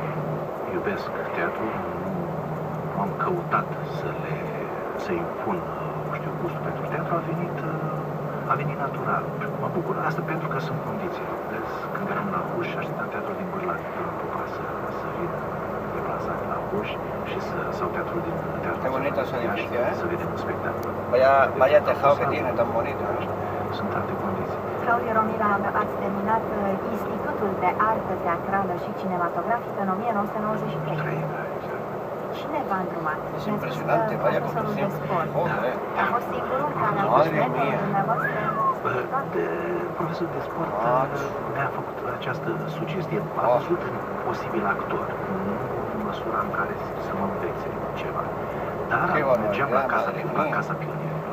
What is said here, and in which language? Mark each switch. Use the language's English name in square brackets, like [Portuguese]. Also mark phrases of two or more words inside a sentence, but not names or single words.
[Romanian] Iubesc teatru, nu am căutat să impun, gustul pentru teatru, a venit natural. Mă bucur asta pentru că sunt condiții. Vezi, când eram la Huș, așteptam teatrul din Bârlan, Pupa să vină deplasat la Huș și sau teatrul din teatru. [Spanish] Qué bonito ese edificio, ¿eh? [Romanian] Să vedem un spectacol. [Spanish] Vaya tejado que tiene, tan bonito, ¿eh? [Romanian] Sunt alte condiții. Claudiu Romila, ați terminat Institutul de Artă Teatrală și Cinematografică în 1993. Cine v-a îndrumat? [Spanish] Es impresionante, vaya conducción. Joder. [Romanian] A fost singurul care a fost [Spanish] Madre [Romanian] mentorul [Spanish] mía. [Romanian] dumneavoastră? Profesorul de sport mi-a făcut această sugestie. A văzut în posibil actor, nu în măsura în care să mă învețe ceva. Dar mergeam la Casa Pionierilor.